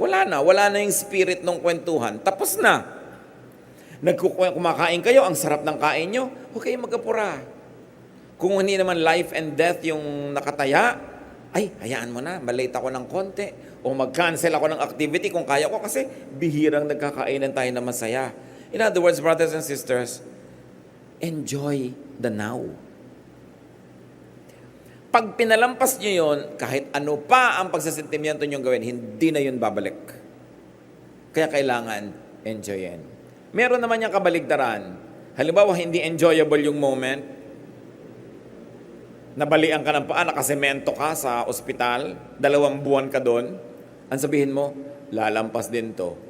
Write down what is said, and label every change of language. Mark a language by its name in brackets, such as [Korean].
[Filipino] Wala na yung spirit ng kwentuhan. Tapos na. Kumakain kayo, ang sarap ng kain nyo, huwag kayong mag-apura. Kung hindi naman [English] life and death [Filipino] yung nakataya, ay, hayaan mo na, malate ako ng konti. O mag-cancel ako ng activity kung kaya ko kasi bihirang nagkakainan tayo na masaya. [English] In other words, brothers and sisters, enjoy the now. [Filipino] Pag pinalampas nyo yun, kahit ano pa ang pagsasentimiento nyo gawin, hindi na yun babalik. Kaya kailangan enjoyin. Meron naman yung kabaligtaran. Halimbawa, hindi enjoyable yung moment, nabalian ka ng paa, nakasemento ka sa ospital, 2 buwan ka doon, ang sabihin mo, lalampas din to.